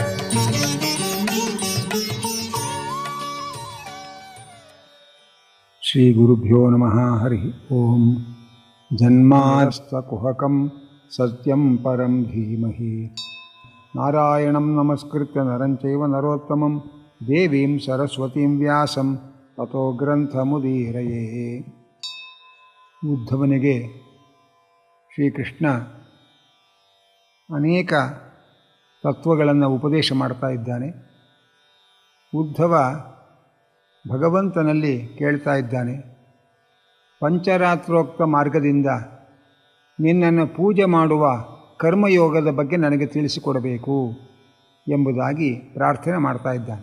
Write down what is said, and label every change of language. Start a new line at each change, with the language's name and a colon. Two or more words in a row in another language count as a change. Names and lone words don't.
Sanskrit: ಶ್ರೀ ಗುರುಭ್ಯೋ ನಮಃ. ಹರಿ ಓಂ. ಜನ್ಮಾಸ್ತಕುಹಕಂ ಸತ್ಯಂ ಪರಂ ಧೀಮಹಿ. ನಾರಾಯಣಂ ನಮಸ್ಕೃತ್ಯ ನರಂ ಚೈವ ನರೋತ್ತಮಂ ದೇವೀಂ ಸರಸ್ವತೀಂ ವ್ಯಾಸಂ ತತೋ ಗ್ರಂಥಮುದೀರಯೇ.
Kannada: ಉದ್ಧವನಿಗೆ ಶ್ರೀಕೃಷ್ಣ ಅನೇಕ ತತ್ವಗಳನ್ನು ಉಪದೇಶ ಮಾಡ್ತಾ ಇದ್ದಾನೆ. ಉದ್ಧವ ಭಗವಂತನಲ್ಲಿ ಕೇಳ್ತಾ ಇದ್ದಾನೆ, ಪಂಚರಾತ್ರೋಕ್ತ ಮಾರ್ಗದಿಂದ ನಿನ್ನನ್ನು ಪೂಜೆ ಮಾಡುವ ಕರ್ಮಯೋಗದ ಬಗ್ಗೆ ನನಗೆ ತಿಳಿಸಿಕೊಡಬೇಕು ಎಂಬುದಾಗಿ ಪ್ರಾರ್ಥನೆ ಮಾಡ್ತಾ ಇದ್ದಾನೆ.